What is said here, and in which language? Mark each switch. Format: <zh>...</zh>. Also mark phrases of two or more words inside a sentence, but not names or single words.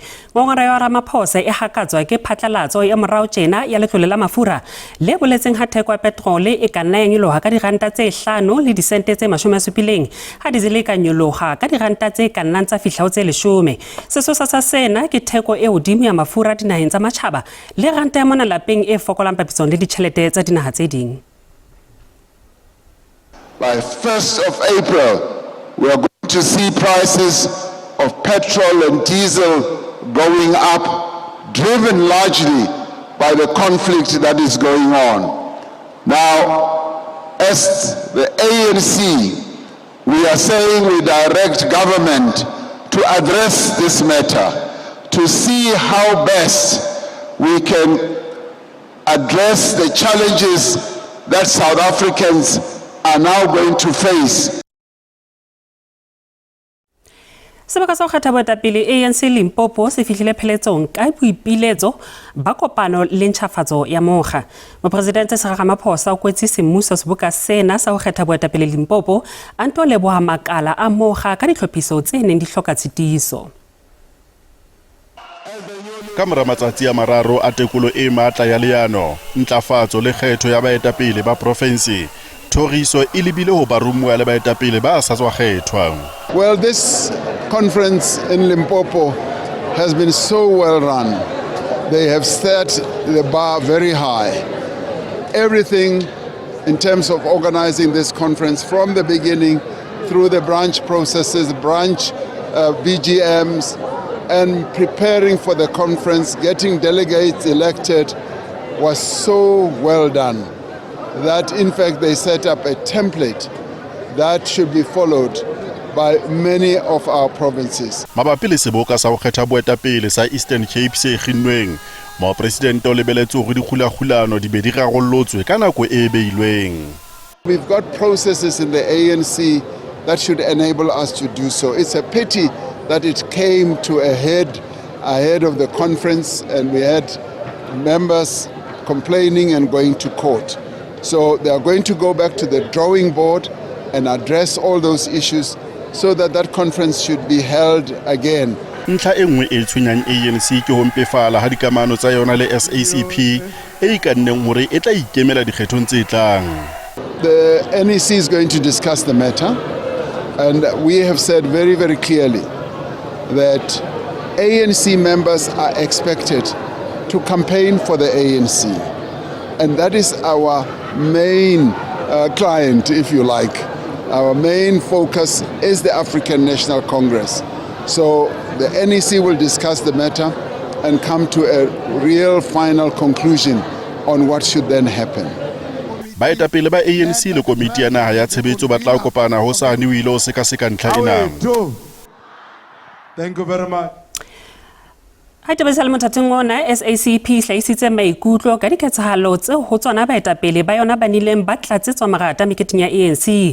<st>Ngongoreho ya Ramaphosa e hakatswa ke phatlalatso ya morao tjena ya letlole la mafura le boletseng ha theko ya petrol e ka nna ya nyoloha ka diranta tse 5 le disente tse 70 ha diesel e ka nyoloha ka diranta tse ka nnang tsa fihla ho tse 10. Sesosa sa sena ke theko e hodimo ya mafura dinaheng tsa matjhaba le ranta ya mona lapeng e fokolang papisong le ditjhelete tsa dinaha tse ding.</st> <en>By 1st of April, we are going to see prices of petrol and diesel going up, driven largely by the conflict that is going on. Now, as the ANC, we are saying we direct government to address this matter, to see how best we can address the challenges that South Africans are now going to face.</en> <st>Sebaka sa ho kgetha boetapele ANC Limpopo se fihlile pheletsong ka boipiletso ba kopano le ntjhafatso ya mokga. Mopresidente Cyril Ramaphosa o kwetse semmuso seboka sena sa ho kgetha boetapele Limpopo a nto leboha makala a mokga ka ditlhophiso tse neng di hloka tshitiso. Ka mora matsatsi a mararo a tekolo e matla ya leano, ntlafatso le kgetho ya baetapele ba province, Toriso ilibile ho barumuwa le baetapele ba sa tswa kgethwa.</st> <en>Well, this conference in Limpopo has been so well run. They have set the bar very high. Everything in terms of organizing this conference from the beginning through the branch processes, branch BGMs, and preparing for the conference, getting delegates elected was so well done that in fact they set up a template that should be followed by many of our provinces.</en> <st>Mabapi le seboka sa ho kgetha boetapele sa Eastern Cape se kginnweng, Mopresidente o lebeletse hore dikhulahulano di be di rarollotswe ka nako e beilweng.</st> <en>We've got processes in the ANC that should enable us to do so. It's a pity that it came to a head ahead of the conference and we had members complaining and going to court. So they are going to go back to the drawing board and address all those issues so that that conference should be held again.</en> <st>Ntlha e nngwe e tshwenyang ANC ke ho mpefala ha dikamano tsa yona le SACP e ka nneng hore e tla ikemela dikgethong tse tlang.</st> <en>The NEC is going to discuss the matter and we have said very, very clearly that ANC members are expected to campaign for the ANC. And that is our main client, if you like. Our main focus is the African National Congress. So the NEC will discuss the matter and come to a real final conclusion on what should then happen.</en> <st>Baetapele ba ANC le komiti ya naha ya tshebetso ba tla kopana hosane o ile o sekaseka ntlha ena.</st> <en>Thank you very much.</en> <st>Ha tebesale mothating ona SACP hlahisitse maikutlo ka diketsahalo tse ho tsona baetapele ba yona ba nileng ba tlatsetswa marata meketeng ya ANC.</st>